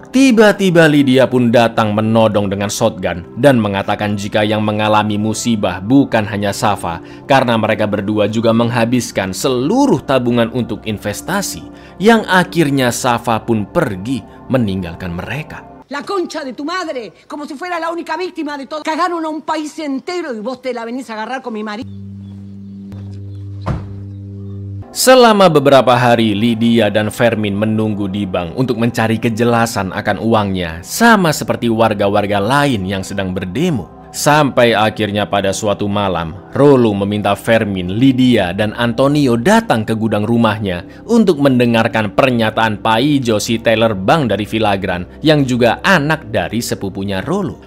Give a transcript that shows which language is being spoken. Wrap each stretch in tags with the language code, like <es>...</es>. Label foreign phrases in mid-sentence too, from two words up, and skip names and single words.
<id>Tiba-tiba Lydia pun datang menodong dengan shotgun dan mengatakan jika yang mengalami musibah bukan hanya Safa, karena mereka berdua juga menghabiskan seluruh tabungan untuk investasi, yang akhirnya Safa pun pergi meninggalkan mereka.</id> <es>La concha de tu madre, como si fuera la única víctima de todo. Cagaron a un país entero y vos te la venís a agarrar con mi marido.</es> <id>Selama beberapa hari, Lydia dan Fermin menunggu di bank untuk mencari kejelasan akan uangnya, sama seperti warga-warga lain yang sedang berdemo. Sampai akhirnya pada suatu malam, Rollo meminta Fermin, Lydia, dan Antonio datang ke gudang rumahnya untuk mendengarkan pernyataan Paijo si teller bank dari Villagrán yang juga anak dari sepupunya Rollo.</id>